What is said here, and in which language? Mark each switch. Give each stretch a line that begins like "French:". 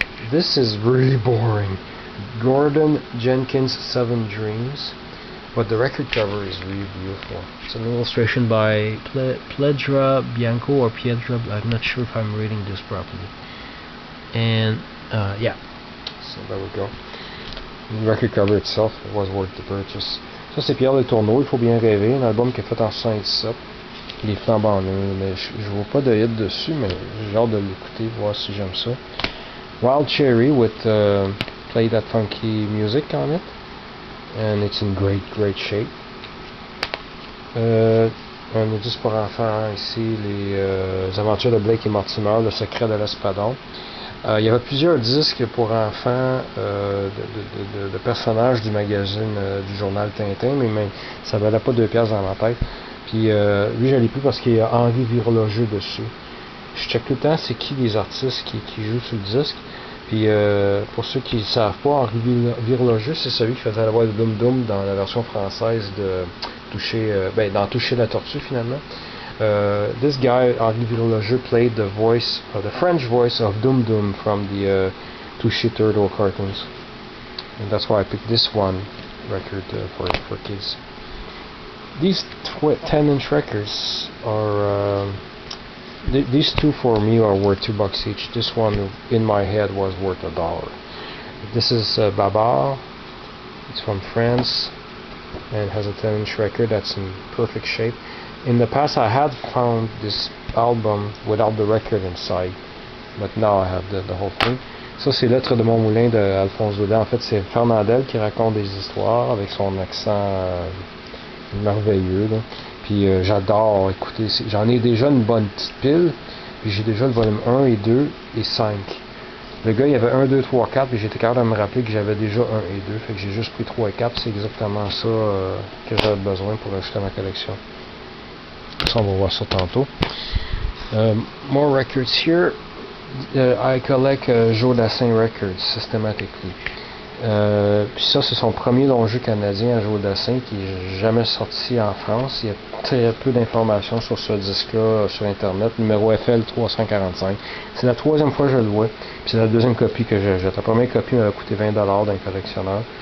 English: This is really boring. Gordon Jenkins' Seven Dreams, but the record cover is really beautiful. It's an illustration by Piedra Bianco or Piedra. I'm not sure if I'm reading this properly. And yeah. So there we go. Le record cover itself was worth the purchase.
French: Ça c'est Pierre Le Tourneau, Il faut bien rêver, un album qu'il a fait en 77. Il est flambant neuf, mais je vois pas de hit dessus, mais j'ai hâte de l'écouter, voir si j'aime ça.
English: Wild Cherry with Play That Funky Music on it, and it's in great shape.
French: Un indice pour enfants ici, les aventures de Blake et Mortimer, Le secret de l'Espadon. Il y avait plusieurs disques pour enfants de personnages du magazine du journal Tintin, mais ça valait pas 2 piastres dans ma tête. Puis lui, je l'ai pris parce qu'il y a Henri Virologeux dessus. Je check tout le temps c'est qui les artistes qui jouent sur le disque. Puis pour ceux qui ne savent pas, Henri Virologeux, c'est celui qui faisait la voix de Doom Doom dans la version française de dans Toucher la tortue finalement.
English: This guy, Henri Virologeux, played the French voice of Doom Doom from the Touché Turtle cartoons. And that's why I picked this one record for kids. These 10-inch records are, these two for me are worth $2 each. This one in my head was worth $1. This is Babar. It's from France and has a 10-inch record that's in perfect shape. In the past, I had found this album without the record inside, but now I have the whole thing.
French: Ça, c'est Lettres de mon moulin de Alphonse Daudet. En fait, c'est Fernandel qui raconte des histoires avec son accent merveilleux, là. Puis j'adore écouter. J'en ai déjà une bonne petite pile, puis j'ai déjà le volume 1 et 2 et 5. Le gars, il y avait 1, 2, 3, 4, puis j'étais capable de me rappeler que j'avais déjà 1 et 2, fait que j'ai juste pris 3 et 4, c'est exactement ça que j'avais besoin pour ajouter à ma collection. Ça, on va voir ça tantôt.
English: More records here. I collect Joe Dassin records systematically.
French: Puis ça, c'est son premier long jeu canadien à jouer au dessin qui n'est jamais sorti en France. Il y a très peu d'informations sur ce disque-là sur Internet. Numéro FL 345. C'est la troisième fois que je le vois. Puis c'est la deuxième copie que j'achète. La première copie m'avait coûté 20$ d'un collectionneur.